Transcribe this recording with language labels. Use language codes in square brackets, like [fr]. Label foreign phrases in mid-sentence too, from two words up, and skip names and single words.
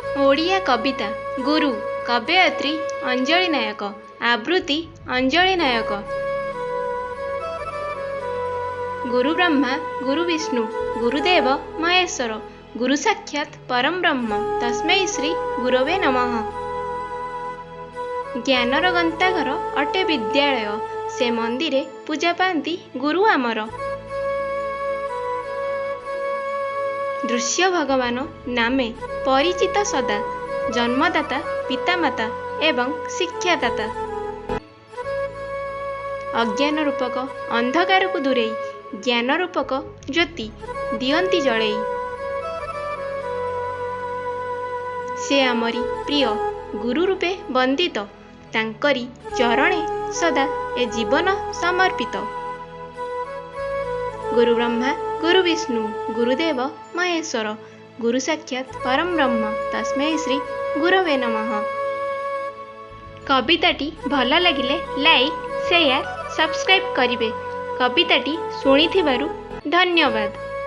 [or] ଓଡ଼ିଆ କବିତା ଗୁରୁ କବୟିତ୍ରୀ ଅଞ୍ଜଳି ନାୟକ ଆବୃତ୍ତି ଅଞ୍ଜଳି ନାୟକ आवृत्ति अंजलि नायक। [sa] गुरु ब्रह्मा गुरु विष्णु गुरुदेव महेश्वर गुरु साक्षात् परम ब्रह्म तस्मै श्री गुरवे नमः। [or] ଜ୍ଞାନର ଗଣ୍ଠାଘର ଅଟେ ବିଦ୍ୟାଳୟ ସେ ମନ୍ଦିରେ ପୂଜା ପାଆନ୍ତି ଗୁରୁ ଆମର। ଦୃଶ୍ୟ ଭଗବାନ ନାମେ ପରିଚିତ ସଦା ଜନ୍ମଦାତା ପିତାମାତା ଏବଂ ଶିକ୍ଷାଦାତା। ଅଜ୍ଞାନ ରୂପକ ଅନ୍ଧକାର କୁ ଦୂରେଇ ଜ୍ଞାନ ରୂପକ ଜ୍ୟୋତି ଦିଅନ୍ତି ଜାଳେଇ। ସେ ଆମରି ପ୍ରିୟ ଗୁରୁ ରୂପେ ବନ୍ଦିତ ତାଙ୍କରି ଚରଣେ ସଦା ଏ ଜୀବନ ସମର୍ପିତ। [sa] गुरु ब्रह्मा गुरु विष्णु गुरुदेव महेश्वर गुरु साक्षात् परम ब्रह्म तस्मै श्री गुरवे नमः। [or] କବିତାଟି ଭଲ ଲାଗିଲେ [en] like share subscribe [or] କରିବେ। କବିତାଟି ଶୁଣିଥିବାରୁ ଧନ୍ୟବାଦ।